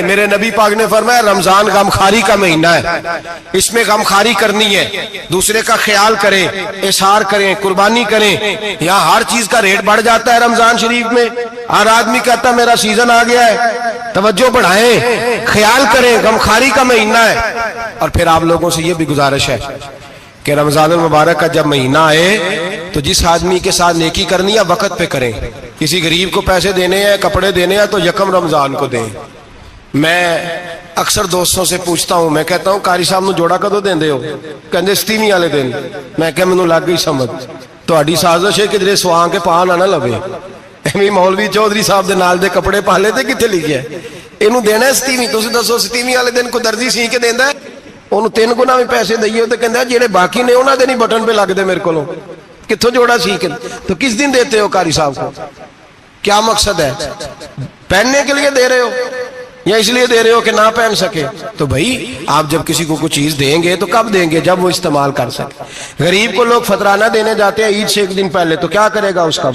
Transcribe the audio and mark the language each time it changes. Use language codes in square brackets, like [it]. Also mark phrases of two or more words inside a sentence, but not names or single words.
[ur] میرے نبی پاک نے فرمایا رمضان غمخواری کا مہینہ ہے، اس میں غمخواری کرنی ہے، دوسرے کا خیال کریں، ایثار کریں، قربانی کریں. یہاں ہر چیز کا ریٹ بڑھ جاتا ہے رمضان شریف میں۔ ہر آدمی کہتا میرا سیزن آ گیا ہے، توجہ بڑھائیں، خیال کریں، غمخواری کا مہینہ ہے. اور پھر آپ لوگوں سے یہ بھی گزارش ہے کہ رمضان مبارک کا جب مہینہ آئے تو جس آدمی کے ساتھ نیکی کرنی ہے وقت پہ کریں. کسی غریب کو پیسے دینے ہیں, کپڑے دینے ہیں تو یکم رمضان کو دیں. میں اکثر دوستوں سے پوچھتا ہوں, میں کہتا ہوں قاری صاحب [pa] نو جوڑا کدو دیندے ہو؟ کہندے 27 والے دن. میں کہ مینوں لگ گئی سمجھ, تہاڈی سازش ہے کہ جڑے سواں کے پا نہ لوے. ایویں مولوی چودھری صاحب دے نال دے کپڑے پا لے تے کتے لکھیا ہے اینوں دینا ہے 27. تسی دسو 27 والے دن کو درزی سی کے دیندا ہے, اونوں 3 گنا بھی پیسے دئیے تے کہندا جڑے باقی نے انہاں دے نہیں بٹن پہ لگ دے میرے کولوں. کتھوں جوڑا سی کے؟ [ur] تو کس دن دیتے ہو قاری صاحب کو؟ کیا مقصد ہے؟ پہننے کے لیے دے رہے ہو یا اس لیے دے رہے ہو کہ نہ پہن سکے؟ تو بھائی آپ جب کسی کو کوئی چیز دیں گے تو کب دیں گے؟ جب وہ استعمال کر سکے. غریب کو لوگ فطرانہ دینے جاتے ہیں عید سے ایک دن پہلے, تو کیا کرے گا اس کا؟